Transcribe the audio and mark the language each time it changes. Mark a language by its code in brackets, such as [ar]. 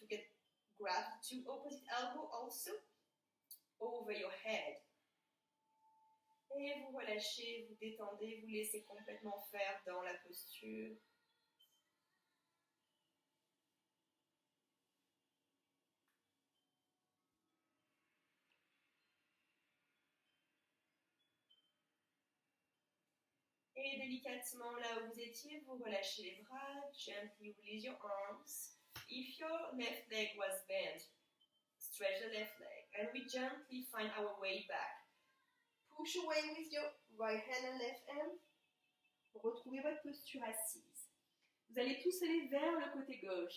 [en] You can grab the two opposite elbows also over your head. [fr] Et vous relâchez, vous détendez, vous laissez complètement faire dans la posture. Et délicatement, là où vous étiez, vous relâchez les bras, [en] gently release your arms. If your left leg was bent, stretch the left leg, and we gently find our way back. Push away with your right hand and left hand. [fr] Retrouvez votre posture assise. Vous allez tous aller vers le côté gauche.